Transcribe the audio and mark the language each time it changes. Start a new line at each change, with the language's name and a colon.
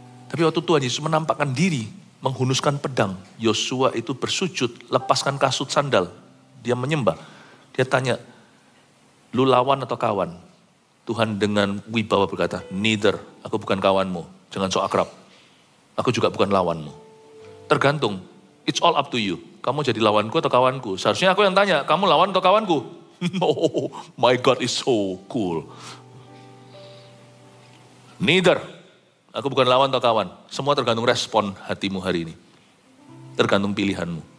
Indonesian: Tapi waktu Tuhan Yesus menampakkan diri, menghunuskan pedang, Yosua itu bersujud, lepaskan kasut sandal. Dia menyembah. Dia tanya, lu lawan atau kawan? Tuhan dengan wibawa berkata, neither, aku bukan kawanmu. Jangan sok akrab. Aku juga bukan lawanmu. Tergantung,
English: it's all up to you.
Indonesian: Kamu jadi lawanku atau kawanku? Seharusnya aku yang tanya, kamu lawan atau kawanku?
English: Oh, my God is so cool.
Indonesian: Neither. Aku bukan lawan atau kawan. Semua tergantung respon hatimu hari ini. Tergantung pilihanmu.